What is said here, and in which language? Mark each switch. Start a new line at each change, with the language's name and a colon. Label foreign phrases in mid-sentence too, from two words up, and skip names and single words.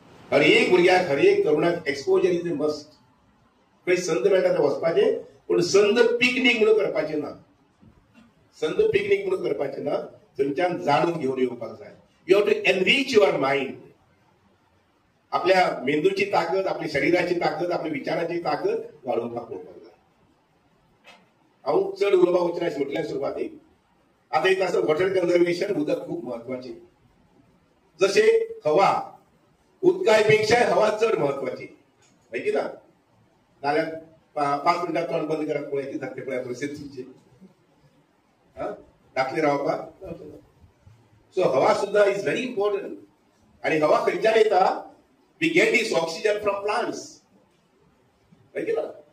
Konkani: हर एक भुरग्याक हर एक तरुणाक
English: exposure is must.
Konkani: खंय संद मेळटा थंय वचपाचें, पूण संद पिकनीक म्हणून करपाचें ना. संद पिकनीक म्हणून करपाचें ना, थंयच्यान जाणून घेवन येवपाक जाय.
English: you have to enrich your mind.
Konkani: आपल्या मेंदूची ताकद, आपली शरीराची ताकद, आपल्या विचाराची ताकद वाडोवपाक पळोवपाक जाय. हांव चड उलोवपाक वचना अशें म्हटलें सुरवातेक. आता एक असं
English: water conservation,
Konkani: उदक खूप महत्वाचे. जसे हवा, उदकापेक्षा हवा चड महत्वाची, माहिती की ना. नाल्यार 5 मिनिटां तोंड बंद करप पळय, कितें धाकटे पळय परिस्थिती तुमची. धाकले रावपाक.
English: सो हवा सुद्धा is very important.
Konkani: आणि हवा खंयच्यान येता?
English: we get this oxygen from plants,
Konkani: माहिती ना.